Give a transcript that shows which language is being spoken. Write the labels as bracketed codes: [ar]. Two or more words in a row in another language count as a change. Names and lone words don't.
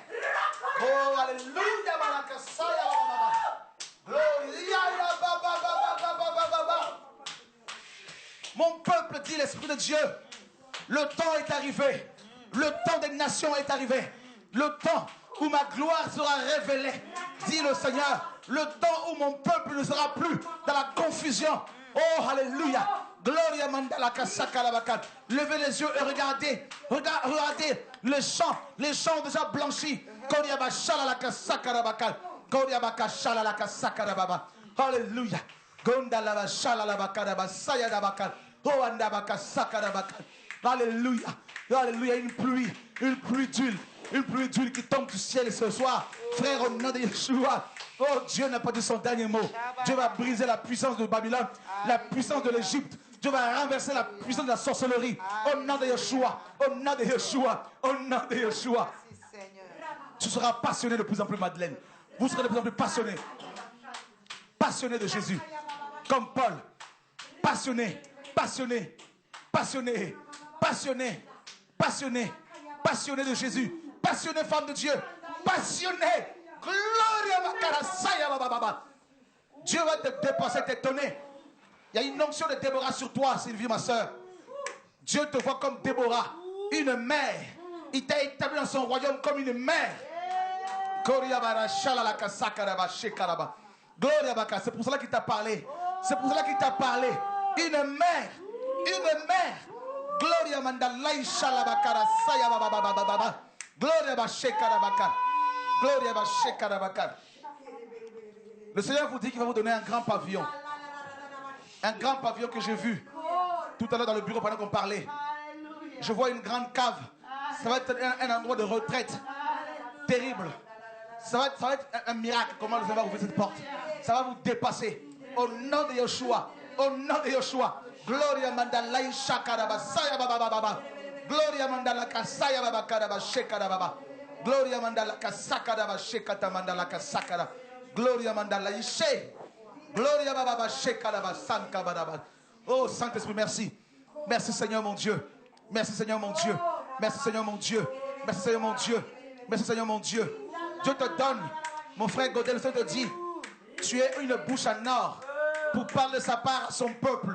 [fr] Oh, alléluia, malakasaya. Gloria, mon peuple, dit l'Esprit de Dieu. Le temps est arrivé. Le temps des nations est arrivé. Le temps où ma gloire sera révélée, dit le Seigneur. Le temps où mon peuple ne sera plus dans la confusion. Oh, alléluia. Gloria mandalaka sakalabaka. Levez les yeux et regardez. Regardez les champs. Les champs ont déjà blanchi. Gloria bashalalaka sakalabaka. Gloria baka shalalaka sakalababa. Alléluia. Gondalaba shalalabaka basayadabaka. Oh, andabaka sakalabaka. Alléluia. Alléluia. Une pluie d'huile qui tombe du ciel ce soir. Frère, au nom de Yeshua. Oh, Dieu n'a pas dit son dernier mot. Dieu va briser la puissance de Babylone, la puissance de l'Égypte. Dieu va renverser la puissance de la sorcellerie. Au nom de Yeshua. Au nom de Yeshua. Au nom de Yeshua. Tu seras passionné de plus en plus, Madeleine. Vous serez de plus en plus passionné. Passionné de Jésus. Comme Paul. Passionné. Passionné. Passionné. Passionné. Passionné. Passionné de Jésus. Passionné, femme de Dieu. Passionné. Gloria makarasaya bababa. Dieu va te dépasser, t'étonner. Il y a une onction de Déborah sur toi, Sylvie, ma soeur. Dieu te voit comme Déborah, une mère. Il t'a établi dans son royaume comme une mère. C'est pour cela qu'il t'a parlé. C'est pour cela qu'il t'a parlé. Une mère. les mers. Gloria mandalai shalabakara saya baba. Gloria bashekarabakar. Gloria bashekarabakar. Le Seigneur vous dit qu'il va vous donner un grand pavillon. Un grand pavillon que j'ai vu tout à l'heure dans le bureau pendant qu'on parlait. Je vois une grande cave. Ça va être un endroit de retraite terrible. Ça va être un miracle. Comment le Seigneur va ouvrir cette porte? Ça va vous dépasser. Au nom de Yeshua. Au nom de Yeshua. Gloria mandalai shakaraba saya baba. Gloria mandala kasaya baba karaba shekara baba. Gloria mandala kasakara baba shekata mandala kasakara. Gloria mandala ishe. Gloria baba shekara baba sanka baba. Oh Saint-Esprit, merci. Merci Seigneur mon Dieu. Merci Seigneur mon Dieu. Merci Seigneur mon Dieu. Merci Seigneur mon Dieu. Merci Seigneur mon Dieu. Dieu te donne. Mon frère Godel, le Seigneur te dit, tu es une bouche en or pour parler sa part à son peuple.